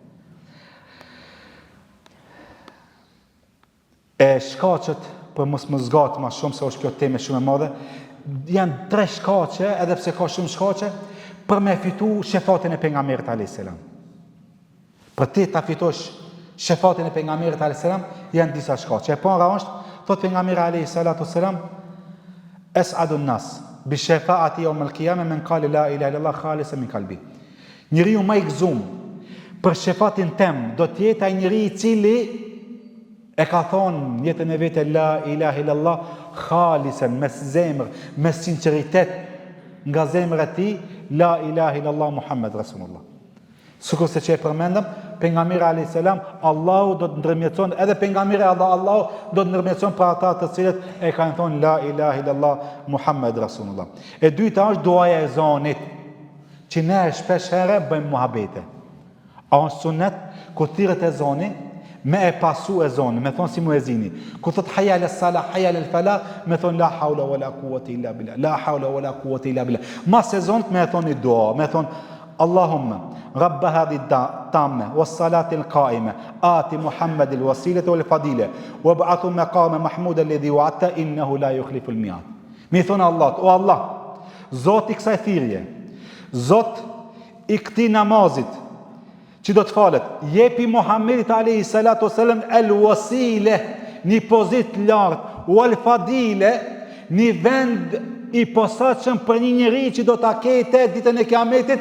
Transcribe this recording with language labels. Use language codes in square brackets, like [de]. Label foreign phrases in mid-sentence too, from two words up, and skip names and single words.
[sq] E shkaqet, për mos më zgatë ma shumë, se është kjo teme shumë e madhe, janë 3 shkaqe, edhe pse ka shumë shkaqe, për me fitu shefatin e pejgamberit a.s. Për ti ta fitosh shefatin e pejgamberit a.s. janë disa shkaqe. E para është, thot pejgamberi a.s. [ar] أسعد الناس بشفاعة يوم القيامة من قال لا إله إلا الله خالصا من قلبي. [sq] Njeriu më i gëzuar për shefatin tem do të jetë ai njeriu i cili e ka thonë jetën e vetë [ar] لا إله إلا الله خالصا, [sq] me zemër, me sinqeritet nga zemra e tij, [ar] لا إله إلا الله محمد رسول الله. [sq] Sikur se që e përmendëm, pejgamberi [ar] عليه السلام, [sq] Allahu do të ndërmjetëson, edhe pejgamberi Allahu do të ndërmjetëson për ata të cilët e kanë thonë [ar] لا إله إلا الله محمد رسول الله. [sq] E dyta është duaja e ezanit, që ne shpesh herë bëjmë muhabete. A është sunet ku thirret ezani, me e pasu ezanin, me thonë si muezini. Ku thot [ar] حي على الصلاة، حي على الفلاح, [sq] me thonë [ar] لا حول ولا قوة إلا بالله، لا حول ولا قوة إلا بالله. [sq] Mas ezanit me thonë dua, me thonë [ar] اللهم رب هذه التامة والصلاة القائمة آت محمد الوسيلة والفضيلة وابعثه مقام محمود الذي وعدت إنه لا يخلف الميعاد. [sq] Me thonë Allah, o Allah, Zot i kësaj thirrje, Zot i këtij namazit që do të falet, jepi Muhammedit [ar] عليه الصلاة والسلام [sq] el-wasile, një pozitë lartë, wal-fadile, një vend i posaçëm për një njeri që do ta ketë ditën e Kiametit.